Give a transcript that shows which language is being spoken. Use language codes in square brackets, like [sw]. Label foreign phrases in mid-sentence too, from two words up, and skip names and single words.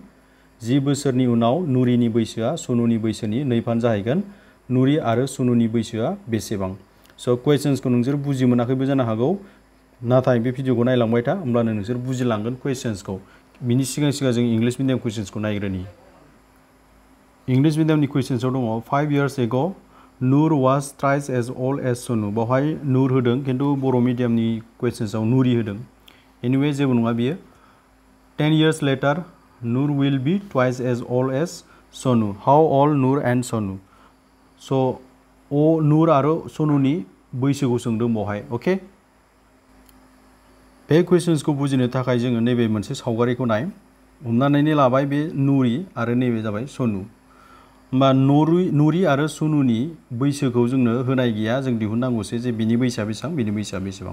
[brx] 10 बोसोरनि उनाव नुरिनि बैसोआ सुनुनि बैसोनि 2 फान जाहैगोन। नुरि आरो सुनुनि बैसोआ बेसेबां? स' कुइसन्सखौ नोंसोर बुजि मोनाखैबो जानो हागौ, नाथाय बे भिडियोखौ नायलांबाय था, होमब्लानो नोंसोर बुजिलांगोन कुइसन्सखौ। बिनि सिगां जों [en] English medium questionsखौ [brx] नायग्रोनि। [en] English mediumनि questionsआव दङ 5 years ago Nur was thrice as old as Sonu। [brx] बावहाय नूर होदों, खिन्थु बर' मिडियामनि कुइसन्सआव नुरि होदों। एनिवे जेबो नङा बियो। [en] 10 years later Nur will be twice as old as Sonu। How old Nur and Sonu? [brx] स' नूर आरो सनुनि बैसोखौ सोंदों बावहाय। अके, बे कुइसन्सखौ बुजिनो थाखाय जोङो नैबे मोनसे सावगारिखौ नाय। हमनानै लाबाय बे नुरि आरो नैबे जाबाय सनु। होमबा नुरि आरो सनुनि बैसोखौ जोंनो होनाय गैया, जों दिहुननांगौसो जे बिनि बैसोआ बेसेबां, बिनि बैसोआ बेसेबां।